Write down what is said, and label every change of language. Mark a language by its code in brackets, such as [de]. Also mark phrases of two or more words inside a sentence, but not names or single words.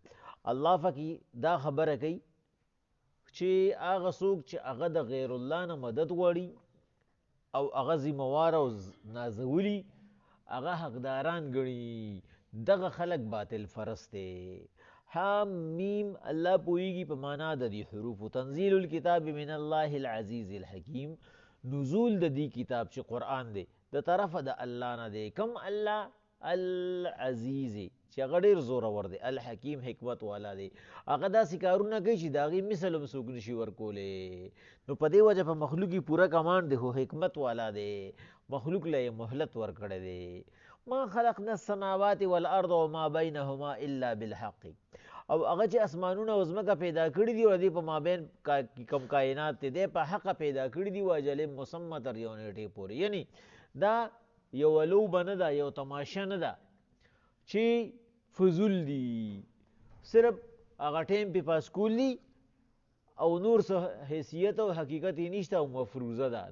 [ps] الله پکې دا خبره کوي چې هغه څوک چې هغه د غیر الله نه مدد غواړي او هغه ذموار او نازولي هغه حقداران ګڼي، دغه خلق باطل فرست دی. حمیم الله پویږي په معنا د دې حروفو. [ar] تنزيل الكتاب من الله العزيز الحكيم، [ps] نزول د دې کتاب چې قرآن دی د طرفه د الله نه دی. کم الله؟ العزیز چې هغه ډېر زورور دی، الحکیم حکمت والا دی. هغه داسې کارونه کوي چې د هغې مثل هم څوک نشي ورکولی. نو په دې وجه په مخلوق یې پوره کمانډ دی، خو حکمت والا دی، مخلوق له یې مهلت ورکړی دی. [ar] ما خلقنا السماوات والارض وما بینهما الا بالحق، [ps] او هغه چې اسمانونه او ځمکه پیدا کړي دي او دې په مابین کم کائنات دی په حقه پیدا کړي دي، [ar] واجل مسمى [ps] تر یو نیټې پورې. یعنی دا یو لوبه نه ده، یو تماشه نه ده چې فضول دي، صرف هغه ټیم پې پاس کول دي او نور څه حیثیت او حقیقت یې نشته او مفروضه ده.